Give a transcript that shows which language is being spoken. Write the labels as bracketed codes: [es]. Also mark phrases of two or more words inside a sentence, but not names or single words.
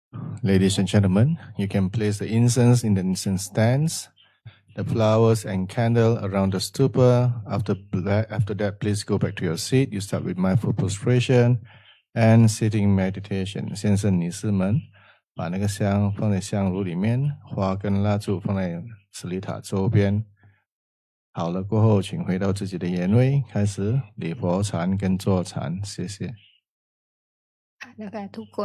[en] ladies and gentlemen, you can place the incense in the incense stands, the flowers and candle around the stupa. After that, please go back to your seat. You start with mindful prostration and sitting meditation. [zh] 先生、女士们，把那个香放在香炉里面，花跟蜡烛放在舍利塔周边。好了过后，请回到自己的原位，开始礼佛禅跟坐禅。谢谢。 [th] นะคะทุกคน